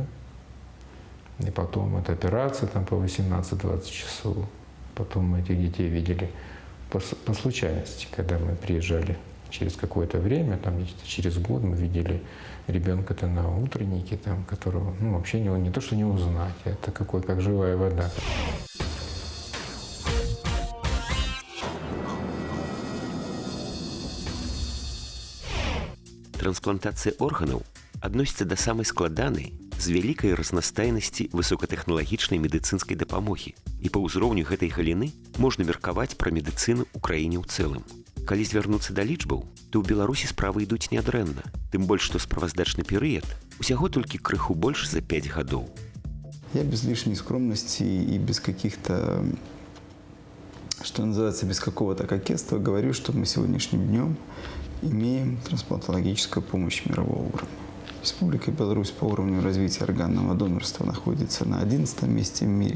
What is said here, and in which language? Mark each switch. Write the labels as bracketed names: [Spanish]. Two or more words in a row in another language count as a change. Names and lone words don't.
[Russian] И потом эта операция там по 18-20 часов. Потом мы этих детей видели по случайности, когда мы приезжали через какое-то время, там через год мы видели ребенка-то на утреннике, там, которого вообще не то, что не узнать, это как живая вода. [Belarusian] Трансплантацыя органаў адносіцца да самай складанай з вялікай разнастайнасці высокатэхналагічнай медыцынскай дапамогі. І па ўзроўню гэтай галіны можна меркаваць пра медыцыну ў краіне ў цэлым. Калі звярнуцца да лічбаў, то ў Беларусі справы ідуць нядрэнна, тым больш, што справаздачны перыяд усяго толькі крыху больш за 5 гадоў. [Russian] Я без лишней скромности и без каких-то, что называется, без какого-то кокетства говорю, что мы сегодняшним днем имеем трансплантологическую помощь мирового уровня. Республика Беларусь по уровню развития органного донорства находится на 11 месте в мире.